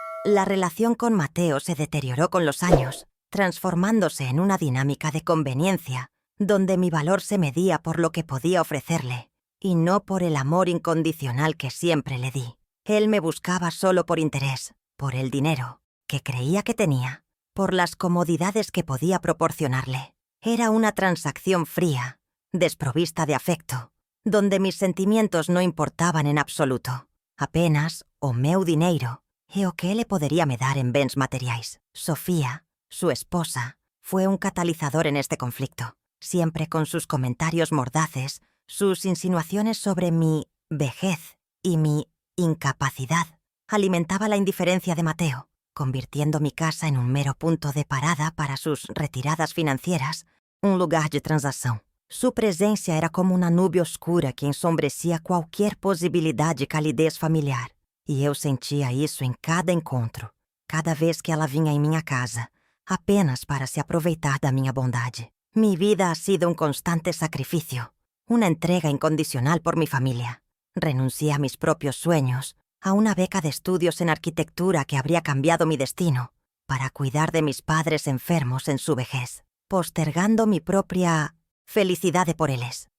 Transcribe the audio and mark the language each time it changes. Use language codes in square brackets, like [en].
[es] La relación con Mateo se deterioró con los años, transformándose en una dinámica de conveniencia, donde mi valor se medía por lo que podía ofrecerle, y no por el amor incondicional que siempre le di. Él me buscaba solo por interés, por el dinero, que creía que tenía, por las comodidades que podía proporcionarle. Era una transacción fría, desprovista de afecto, donde mis sentimientos no importaban en absoluto. [pt] Apenas o meu dinheiro, e o que ele poderia me dar en bens materiais. [es] Sofía, su esposa, fue un catalizador en este conflicto, siempre con sus comentarios mordaces, sus insinuaciones sobre mi vejez y mi incapacidad. Alimentaba la indiferencia de Mateo, convirtiendo mi casa en un mero punto de parada para sus retiradas financieras, un lugar de transacción. Su presencia era como una nube oscura que ensombrecia [pt] qualquer possibilidade [es] de calidez familiar. [pt] E eu sentia isso em cada encontro, cada vez que ela vinha em minha casa, apenas para se aproveitar da minha bondade. [es] Mi vida ha sido un constante sacrificio, una entrega incondicional por mi familia. Renuncié a mis propios sueños, a una beca de estudios en arquitectura que habría cambiado mi destino, para cuidar de mis padres enfermos en su vejez, postergando mi propia felicidad por ellos.